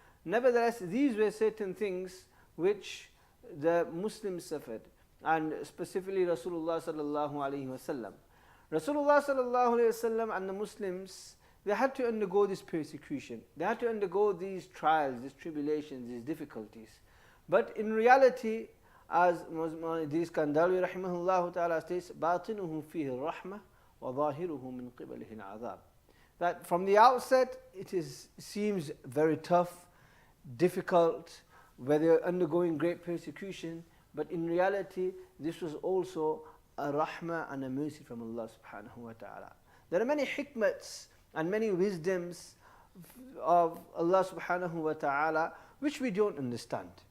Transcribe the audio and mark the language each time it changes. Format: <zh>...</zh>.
<en>Nevertheless, these were certain things which the Muslims suffered, and specifically Rasulullah sallallahu alaihi wasallam. Rasulullah sallallahu alaihi wasallam and the Muslims, they had to undergo this persecution. They had to undergo these trials, these tribulations, these difficulties. But in reality, as Idris Kandalwi rahimahullah ta'ala states,</en> <ar>باطنه فيه الرحمة وظاهره من قبله العذاب.</ar> <en>That from the outset seems very tough, difficult, where they're undergoing great persecution, but in reality this was also a rahmah and a mercy from Allah subhanahu wa ta'ala. There are many hikmats and many wisdoms of Allah subhanahu wa ta'ala which we don't understand.</en>